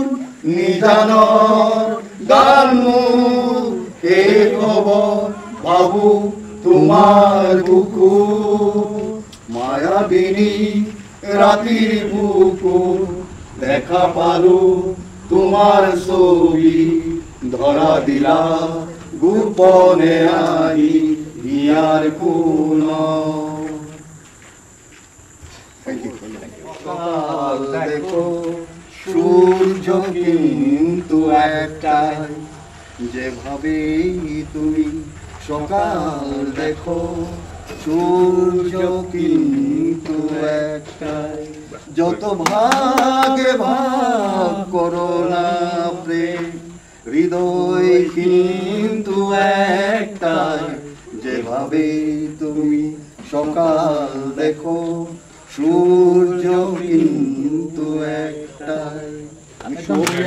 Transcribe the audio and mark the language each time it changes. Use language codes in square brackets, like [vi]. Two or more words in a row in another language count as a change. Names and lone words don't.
[as] নিজানৰ গান মোৰ শেষ হ'ব ভাবো তোমাৰ বুকু মায়াবিনী ৰাতিৰ বুকু দেখা পালো তোমাৰ ছবি ধৰা দিলা গোপনে আহি ইয়াৰ কোন [bn] দেখো সূর্য কিন্তু একটাই যেভাবে তুমি সকাল দেখো সূর্য কিন্তু একটাই, যত ভাগে ভাগ করো না প্রেম, হৃদয় কিন্তু একটাই, যেভাবে তুমি সকাল দেখো সূর্য কিন্তু একটাই।